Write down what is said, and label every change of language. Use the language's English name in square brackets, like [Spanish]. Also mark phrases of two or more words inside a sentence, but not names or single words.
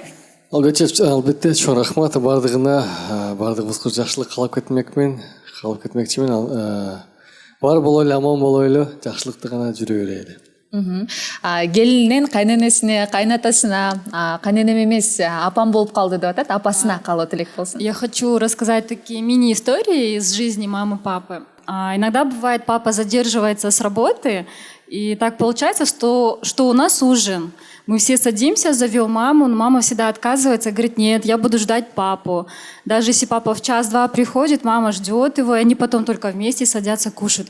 [Kyrgyz] Албетте, чоң рахмат бардыгына, бардыгыбызга жакшылык каалап кетмекмин, бар болойлу, аман болойлу, жакшылыкты гана жүрө берели. Келинин кайненесине, кайнатасына, кайненем эмес, апам болуп калды деп атат, апасына каалоо тилек болсун. [Russian] Я хочу рассказать такие мини-истории из жизни мамы и папы. Иногда бывает, папа задерживается с работы, и так получается, что у нас ужин. Мы все садимся, зовем маму, но мама всегда отказывается, говорит, нет, я буду ждать папу. Даже если папа в час-два приходит, мама ждет его, и они потом только вместе садятся кушать.